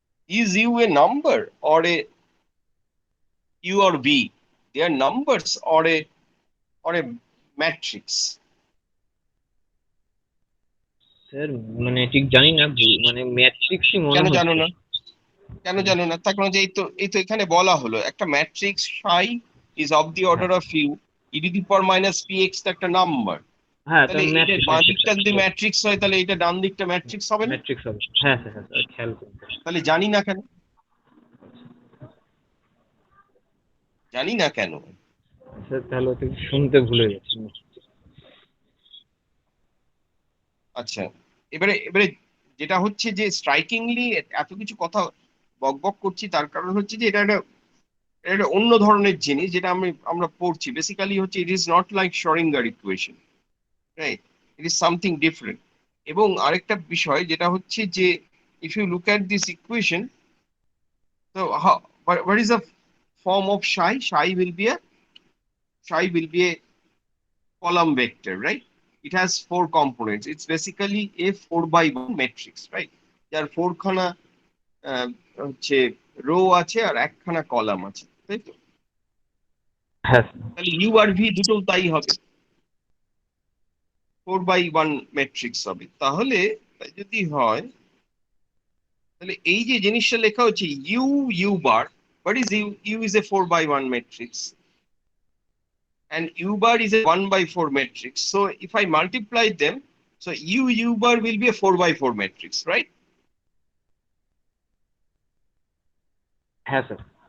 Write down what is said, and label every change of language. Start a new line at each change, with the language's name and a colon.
English: Is U a number or a U or V? They are numbers or a matrix?
Bangla: Sir মানে ঠিক জানি না, মানে ম্যাট্রিক্সই মনে কেন হচ্ছে। জানো না? কেন জানো না? তার কারণ যে এই তো এখানে বলা হলো একটা matrix
English: phi is of the order of u, e to the power minus px
Bangla: একটা নাম্বার। হ্যাঁ, তাহলে এটা ম্যাট্রিক্স বাঁ দিকটা যদি ম্যাট্রিক্স হয়, তাহলে এটা ডান দিকটা ম্যাট্রিক্স হবে না? ম্যাট্রিক্স হবে। হ্যাঁ স্যার, হ্যাঁ স্যার, খেয়াল করুন। তাহলে জানি না কেন? জানি না কেন? স্যার তাহলে ওটা শুনতে ভুলে গেছি। আচ্ছা, এবারে যেটা হচ্ছে যে স্ট্রাইকিংলি এত কিছু কথা বকবক করছি, তার কারণ হচ্ছে যে এটা একটা অন্য ধরনের জিনিস যেটা আমরা পড়ছি।
English: basically
Bangla: হচ্ছে
English: It is not like Schrodinger equation, right? It is something different.
Bangla: এবং আরেকটা বিষয় যেটা হচ্ছে যে
English: if you look at this equation, so what is the form of psi? Psi will be a column vector, right? It has 4 components. It's basically a 4 by 1 matrix, right?
Bangla: যার 4 খানা হচ্ছে rho আছে আর একখানা কলাম আছে, তাই তো? হ্যাঁ sir. তাহলে ইউ আর ভি দুটো তাই হবে, 4x1 ম্যাট্রিক্স হবে। তাহলে তাই যদি হয়, তাহলে এই যে জিনিসটা লেখা হচ্ছে you you bar,
English: what is
Bangla: you?
English: U is a 4x1 matrix and u bar is a 1/4 matrix. So if I multiply them, so u bar will be a 4x4 matrix, right?
Bangla: হ্যাঁ sir.